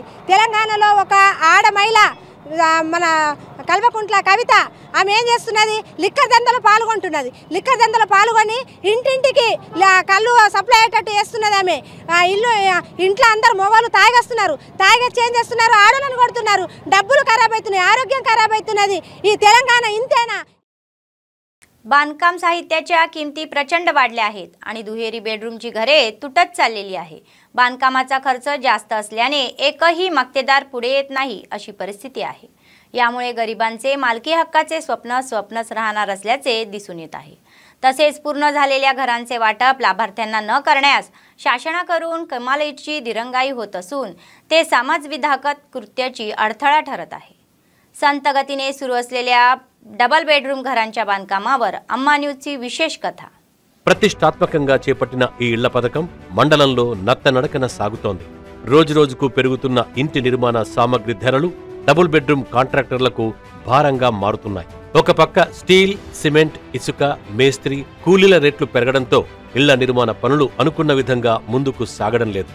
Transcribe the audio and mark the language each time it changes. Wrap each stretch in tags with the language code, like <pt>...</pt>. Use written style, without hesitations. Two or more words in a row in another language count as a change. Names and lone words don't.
<te>తెలంగాణలో ఒక ఆడ మహిళ మన కల్వకుంట్ల కవిత ఆమె ఏం చేస్తున్నది? లిక్కర్ దందలో పాల్గొంటున్నది. లిక్కర్ దందలో పాల్గొని ఇంటింటికి కళ్ళు సప్లై అయ్యేటట్టు చేస్తున్నది ఆమె. ఇంట్లో అందరు మొగలు తాగేస్తున్నారు, తాగేసి ఏం చేస్తున్నారు? ఆడలను కొడుతున్నారు. డబ్బులు ఖరాబ్ అవుతున్నాయి, ఆరోగ్యం ఖరాబ్ అవుతున్నది. ఈ తెలంగాణ ఇంతేనా?</te> <mr>बांधकाम साहित्याच्या किमती प्रचंड वाढल्या आहेत आणि दुहेरी बेडरूमची घरे तुटत चाललेली आहे. बांधकामाचा खर्च जास्त असल्याने एकही मक्तेदार पुढे येत नाही अशी परिस्थिती आहे. यामुळे गरिबांचे मालकी हक्काचे स्वप्नच राहणार असल्याचे दिसून येत आहे. तसेच पूर्ण झालेल्या घरांचे वाटप लाभार्थ्यांना न करण्यास शासनाकडून कमालीची दिरंगाई होत असून ते समाजविघातक कृत्याची अडथळा ठरत आहे. संत गतीने सुरू असलेल्या डबल बेडरूम घरांच्या बांधकामावर अम्मा न्यूजची विशेष कथा.</mr> <te>ప్రతిష్టాత్మకంగా చేపట్టిన ఈ ఇళ్ల పథకం మండలంలో నత్తనడకన సాగుతోంది. రోజురోజుకు పెరుగుతున్న ఇంటి నిర్మాణ సామగ్రి ధరలు డబుల్ బెడ్రూమ్ కాంట్రాక్టర్లకు భారంగా మారుతున్నాయి. ఒక పక్క స్టీల్, సిమెంట్, ఇసుక, మేస్త్రి, కూలీల రేట్లు పెరగడంతో ఇళ్ల నిర్మాణ పనులు అనుకున్న విధంగా ముందుకు సాగడం లేదు.</te>